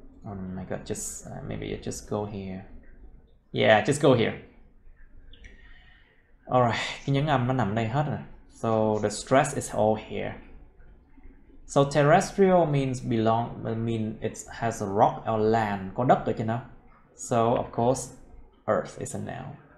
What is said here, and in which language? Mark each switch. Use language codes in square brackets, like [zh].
[en] Oh my god, just maybe it just go here. Yeah, just go here. [vi] Alright, cái nhấn âm nó nằm đây hết rồi. [en] So the stress is all here. So terrestrial means it has a rock or land, [vi] có đất ở trên đó. [en] So of course, Earth is a noun.